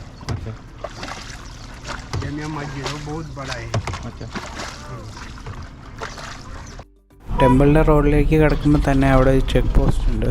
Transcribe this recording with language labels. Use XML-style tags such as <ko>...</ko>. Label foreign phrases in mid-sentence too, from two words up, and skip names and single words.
<hi>अच्छा. जेमिया मस्जिद वो बहुत बड़ा है. अच्छा.</hi> <ml>ടെമ്പിളിൻ്റെ റോഡിലേക്ക് കിടക്കുമ്പോൾ തന്നെ അവിടെ</ml> <en>check post</en> <ml>ഉണ്ട്.</ml>